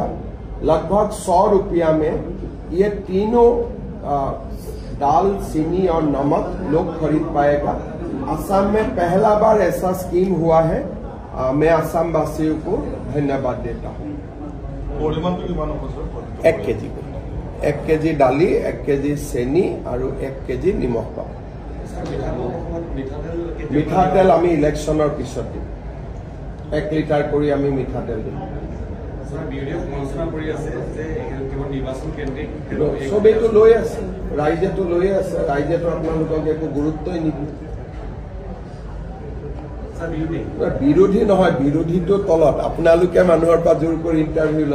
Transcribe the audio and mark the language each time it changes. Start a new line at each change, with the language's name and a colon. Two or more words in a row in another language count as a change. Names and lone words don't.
Hindi: लगभग 100 रुपया में ये तीनों दाल चीनी और नमक लोग खरीद पाएगा। असम में पहला बार ऐसा स्कीम हुआ है। मैं असम वासियों को धन्यवाद देता हूँ।
Assamese: 1 কেজি 1 কেজি দালি 1 কেজি চেনি और 1 কেজি নিমখ পাব। মিঠাতেল আমি ইলেকশ্যনৰ পিছত দিম। 1 লিটাৰ কৰি আমি মিঠাতেল দিম। সবেইতো লৈ আছে, ৰাইজেতো লৈ আছে, ৰাইজেতো আপোনালোকক একো গুৰুত্বই নিদিয়ে। বিৰোধী নহয়, বিৰোধীটো তলত আপোনালোকে মানুহৰ পৰা জোৰ কৰি ইণ্টাৰভিউ লয়।